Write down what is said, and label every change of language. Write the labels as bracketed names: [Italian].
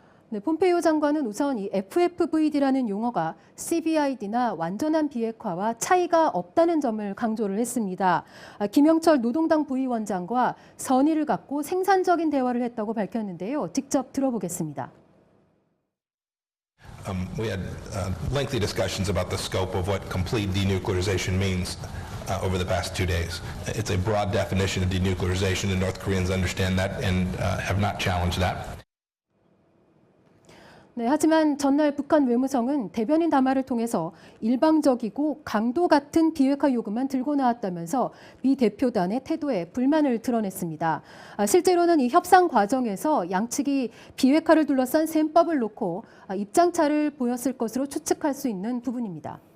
[Korean] 네, 폼페이오 장관은 우선 이 FFVD라는 용어가 CBID나 완전한 비핵화와 차이가 없다는 점을 강조를 했습니다. 김영철 노동당 부위원장과 선의를 갖고 생산적인 대화를 했다고 밝혔는데요. 직접 들어보겠습니다. [English] We had lengthy discussions about the scope of what complete denuclearization means over the past 2 days. It's a broad definition of denuclearization, and North Koreans understand that and have not challenged that. [Korean] 네, 하지만 전날 북한 외무성은 대변인 담화를 통해서 일방적이고 강도 같은 비핵화 요구만 들고 나왔다면서 미 대표단의 태도에 불만을 드러냈습니다. 실제로는 이 협상 과정에서 양측이 비핵화를 둘러싼 셈법을 놓고 입장차를 보였을 것으로 추측할 수 있는 부분입니다.